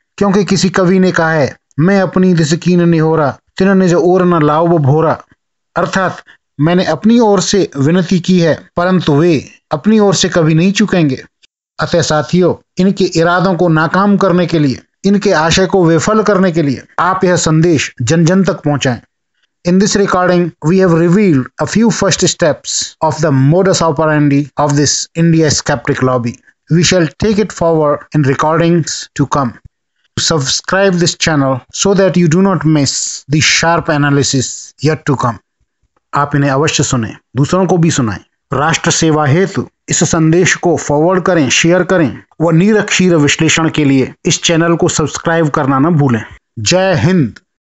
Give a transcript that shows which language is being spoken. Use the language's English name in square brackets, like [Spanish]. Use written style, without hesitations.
[Hindi] क्योंकि किसी कवि ने कहा है, मैं अपनी दिसकीन निहोरा तिन्होंने जो और न लाओ वो भोरा, अर्थात मैंने अपनी ओर से विनती की है परंतु वे अपनी ओर से कभी नहीं चुकेंगे। अतः साथियों, इनके इरादों को नाकाम करने के लिए, इनके आशय को विफल करने के लिए आप यह संदेश जन जन तक पहुंचाएं। [English] In this recording, we have revealed a few first steps of the modus operandi of this India skeptic lobby. We shall take it forward in recordings to come. Subscribe this channel so that you do not miss the sharp analysis yet to come. [Hindi] आप इन्हें अवश्य सुनें, दूसरों को भी सुनाएं। राष्ट्र सेवा हेतु इस संदेश को फॉरवर्ड करें, शेयर करें व निरक्षीर विश्लेषण के लिए इस चैनल को सब्सक्राइब करना न भूलें। जय हिंद।